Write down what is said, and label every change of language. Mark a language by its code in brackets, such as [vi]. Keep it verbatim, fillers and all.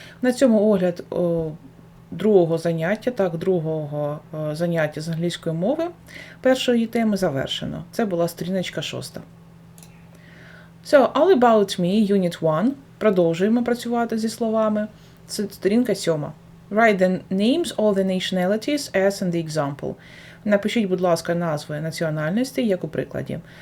[uk] На цьому огляд о, другого заняття, так, другого о, заняття з англійської мови першої теми завершено. Це була сторіночка шоста. [en] So, all about me, unit one. [uk] Продовжуємо працювати зі словами. Це сторінка сьома. [en] Write the names of the nationalities as in the example. [uk] Напишіть, будь ласка, назви національностей, як у прикладі.